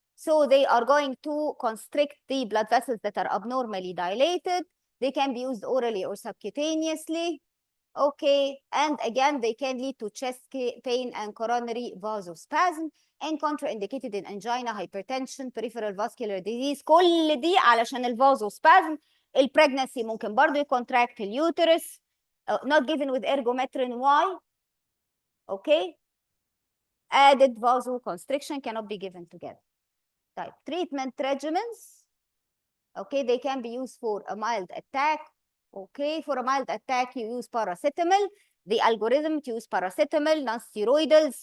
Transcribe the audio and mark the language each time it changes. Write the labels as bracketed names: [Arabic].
[English] So they are going to constrict the blood vessels that are abnormally dilated. They can be used orally or subcutaneously, okay? And again, they can lead to chest pain and coronary vasospasm, and contraindicated in angina, hypertension, peripheral vascular disease. [Arabic] كل دي علشان الفازوسبازم. البريجنسي ممكن برضه يكونتراكت اليوترس. [English] Not given with ergometrin. Why? Okay, added vasoconstriction cannot be given together. Type treatment regimens, okay, they can be used for a mild attack. Okay, for a mild attack you use paracetamol. The algorithm to use paracetamol, non-steroidals.